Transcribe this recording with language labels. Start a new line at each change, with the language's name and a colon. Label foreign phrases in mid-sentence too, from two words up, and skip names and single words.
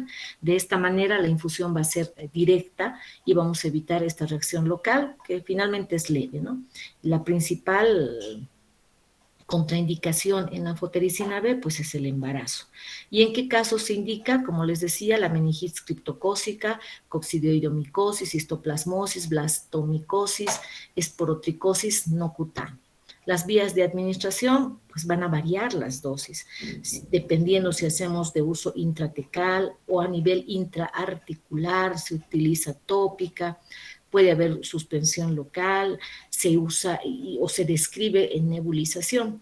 Spanish: De esta manera la infusión va a ser directa y vamos a evitar esta reacción local, que finalmente es leve, ¿no? La principal contraindicación en la anfotericina B, pues es el embarazo. ¿Y en qué casos se indica? Como les decía, la meningitis criptocócica, coccidioidomicosis, histoplasmosis, blastomicosis, esporotricosis no cutánea. Las vías de administración, pues van a variar las dosis, dependiendo si hacemos de uso intratecal o a nivel intraarticular, se utiliza tópica, puede haber suspensión local, se usa o se describe en nebulización.